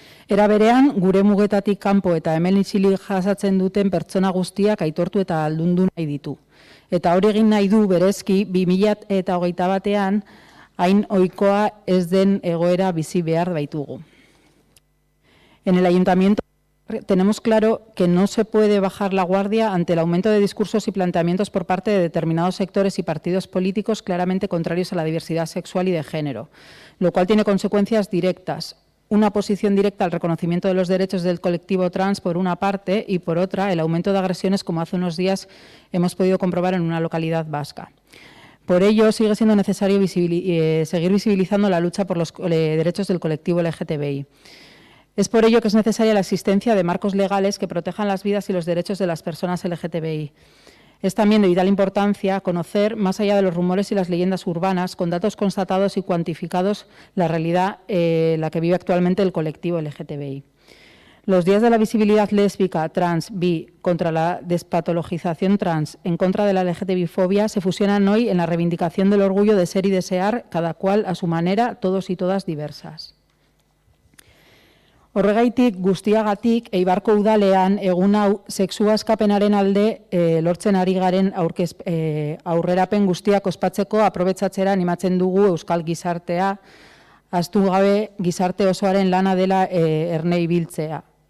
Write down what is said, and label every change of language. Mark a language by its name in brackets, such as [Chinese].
[Basque] Era berean, gure mugetatik kanpo eta hemen isilik jasatzen duten pertsona guztiak aitortu eta aldundu nahi ditu. Eta hori egin nahi du berezki 2021ean hain ohikoa ez den egoera bizi behar baitugu. [Spanish] En el Ayuntamiento tenemos claro que no se puede bajar la guardia ante el aumento de discursos y planteamientos por parte de determinados sectores y partidos políticos claramente contrarios a la diversidad sexual y de género, lo cual tiene consecuencias directas. Una posición directa al reconocimiento de los derechos del colectivo trans por una parte y por otra el aumento de agresiones como hace unos días hemos podido comprobar en una localidad vasca. Por ello, sigue siendo necesario seguir visibilizando la lucha por los derechos del colectivo LGTBI. Es por ello que es necesaria la existencia de marcos legales que protejan las vidas y los derechos de las personas LGTBI. Es también de vital importancia conocer, más allá de los rumores y las leyendas urbanas, con datos constatados y cuantificados, la realidad la que vive actualmente el colectivo LGTBI. Los días de la visibilidad lésbica, trans, bi, contra la despatologización trans, en contra de la LGTBI-fobia, se fusionan hoy en la reivindicación del orgullo de ser y desear, cada cual a su manera, todos y todas diversas. [Basque] Horregaitik guztiagatik Eibarko udalean egun hau sexua askapenaren alde lortzen ari garen aurrerapen guztiak ospatzeko aprobetxatzera animatzen dugu euskal gizartea, ahaztu gabe gizarte osoaren lana dela erne ibiltzea.